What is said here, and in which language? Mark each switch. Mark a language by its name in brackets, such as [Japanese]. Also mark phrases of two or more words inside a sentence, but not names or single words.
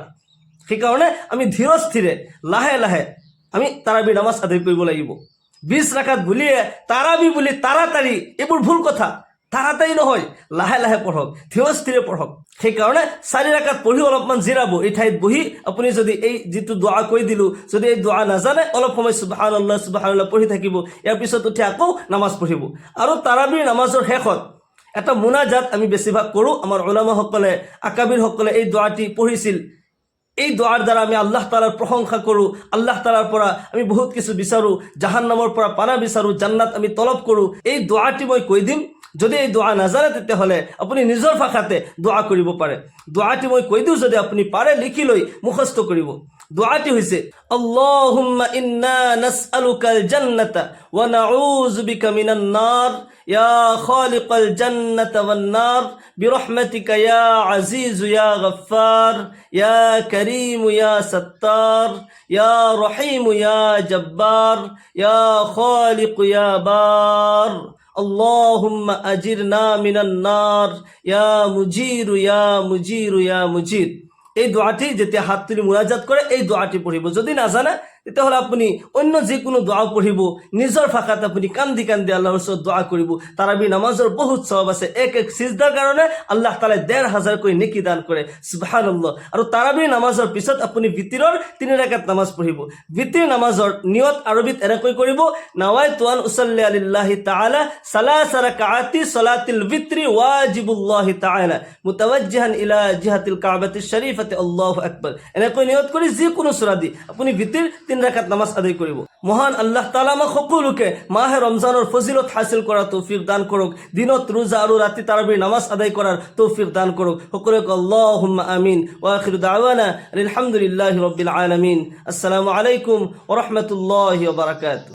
[Assamese] সেইকাৰণে আমি ধীৰস্থিৰে লাহে লাহে আমি তাৰাবি নামাজ আদায় কৰিব লাগিব। 20 ৰাকাত বুলিয়ে তাৰাবি বুলি তাড়াতাড়ি, এইবোৰ ভুল কথা। তাড়াতাড়ি নহয়, লাহে লাহে পঢ়ক, ধীৰস্থিৰে পঢ়ক। সেইকাৰণে 4 ৰাকাত পঢ়ি অলপমান জিৰাব, এই ঠাইত বহি আপুনি যদি এই যিটো দোৱা কৈ দিলোঁ, যদি এই দোৱা নাজানে অলপ সময় [Arabic] سبحان الله سبحان الله [Assamese] পঢ়ি থাকিব, ইয়াৰ পিছত উঠি আকৌ নামাজ পঢ়িব। আৰু তাৰাবিৰ নামাজৰ শেষত এটা মুনাজাত আমি বেছিভাগ কৰোঁ। আমাৰ উলামাসকলে, আকাবিৰসকলে এই দোৱাটি পঢ়িছিল। এই দোৱাৰ দ্বাৰা আমি আল্লাহ তাআলাৰ প্ৰশংসা কৰোঁ, আল্লাহ তাআলাৰ পৰা আমি বহুত কিছু বিচাৰোঁ, জাহান্নামৰ পৰা পানা বিচাৰোঁ, জান্নাত আমি তলব কৰোঁ। এই দোৱাটি মই কৈ দিম, যদি এই দোৱা নাজানে তেতিয়াহ'লে আপুনি নিজৰ ভাষাতে দোৱা কৰিব পাৰে। দোৱাটি মই কৈ দিওঁ, যদি আপুনি পাৰে লিখি লৈ মুখস্থ কৰিব। দোৱাটি হৈছে, [Arabic] اللهم إنا نسألك الجنة ونعوذ بك من النار يا خالق الجنة والنار برحمتك يا عزيز يا غفار يا كريم يا ستار يا رحيم يا جبار يا خالق يا بار اللهم أجرنا من النار يا مجير يا مجير يا مجير. [Assamese] এই দোয়াটি যেতিয়া হাত তুলি মুনাজাত কৰে এই দোয়াটি পঢ়িব। যদি নাজানে তেতিয়াহ'লে আপুনি অন্য যিকোনো দোৱা পঢ়িব, নিজৰ ভাষাত আপুনি কান্দি কান্দি আল্লাহৰ ওচৰত দোৱা কৰিব। তাৰাবি নামাজৰ বহুত সওয়াব আছে। এক সিজদাৰ কাৰণে আল্লাহ তাআলাই 1,500 কৈ নেকি দান কৰে, সুবহানাল্লাহ। আৰু তাৰাবি নামাজৰ পিছত আপুনি বিতিৰৰ 3 ৰাকাত নামাজ পঢ়িব। বিতিৰ নামাজৰ নিয়ত আৰবিত এনেকৈ কৰিব, [Arabic] نويت أن أصلي لله تعالى ثلاث ركعات صلاة الوتر واجب الله تعالى متوجها إلى جهة الكعبة الشريفة الله أكبر. [Assamese] এনেকৈ নিয়ত কৰি যিকোনো সূৰা দি আপুনি বিতিৰ 3 রাকাত নামাজ আদায় কৰিব। মহান আল্লাহ তাআলা আমাক সকলোকে মাহে ৰমজানৰ ফজিলত হাসিল কৰাৰ তৌফিক দান কৰক। দিনত ৰোজা আৰু ৰাতি তাৰাবিৰ নামাজ আদায় কৰাৰ তৌফিক দান কৰক। [Arabic] সকলোকে اللهم آمين. وآخر دعوانا الحمد لله رب العالمين السلام عليكم ورحمة الله وبركاته.